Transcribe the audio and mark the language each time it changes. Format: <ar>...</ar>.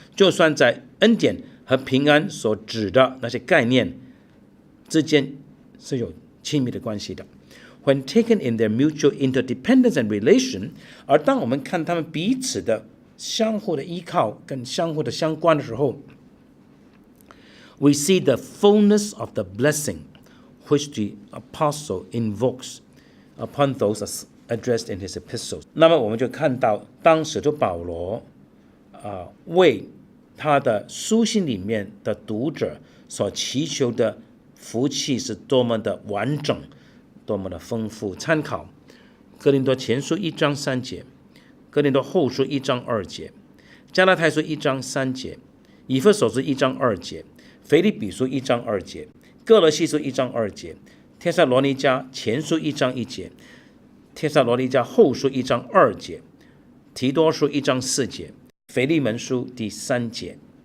<zh>就算在恩典和平安所指的那些概念之间是有亲密的关系的。</zh> <en>When taken in their mutual interdependence and relation，</en> <zh>而当我们看他们彼此的相互的依靠跟相互的相关的时候，</zh> <en>we see the fullness of the blessing which the apostle invokes upon those addressed in his epistles。</en> <zh>那么我们就看到，当使徒保罗为他的书信里面的读者所祈求的福气是多么的完整，多么的丰富。参考哥林多前书1章3节，哥林多后书1章2节，加拉太书1章3节，以弗所书1章2节，腓立比书1章2节，哥罗西书1章2节，帖撒罗尼迦前书1章1节，帖撒罗尼迦后书1章2节，提多书1章4节，腓利门书第3节。</zh>